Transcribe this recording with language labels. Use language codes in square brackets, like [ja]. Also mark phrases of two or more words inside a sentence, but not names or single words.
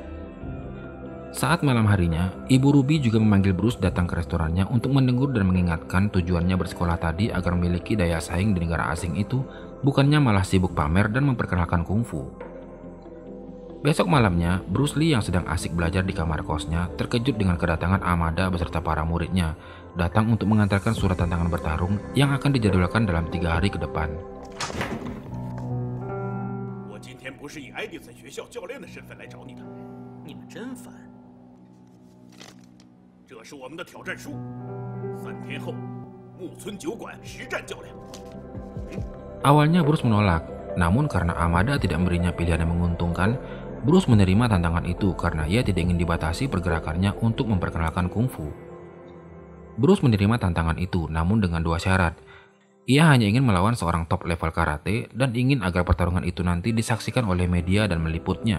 [id] Saat malam harinya, Ibu Ruby juga memanggil Bruce datang ke restorannya untuk menegur dan mengingatkan tujuannya bersekolah tadi agar memiliki daya saing di negara asing itu, bukannya malah sibuk pamer dan memperkenalkan kungfu. Besok malamnya, Bruce Lee yang sedang asik belajar di kamar kosnya terkejut dengan kedatangan Amada beserta para muridnya, datang untuk mengantarkan surat tantangan bertarung yang akan dijadwalkan dalam 3 hari ke depan. [zh] 我今天不是以爱迪森学校教练的身份来找你的，你们真烦。这是我们的挑战书，3天后，木村酒馆实战较量。 [id] Awalnya Bruce menolak, namun karena Amada tidak memberinya pilihan yang menguntungkan, Bruce menerima tantangan itu karena ia tidak ingin dibatasi pergerakannya untuk memperkenalkan kungfu. Bruce menerima tantangan itu, namun dengan 2 syarat. Ia hanya ingin melawan seorang top level karate dan ingin agar pertarungan itu nanti disaksikan oleh media dan meliputnya.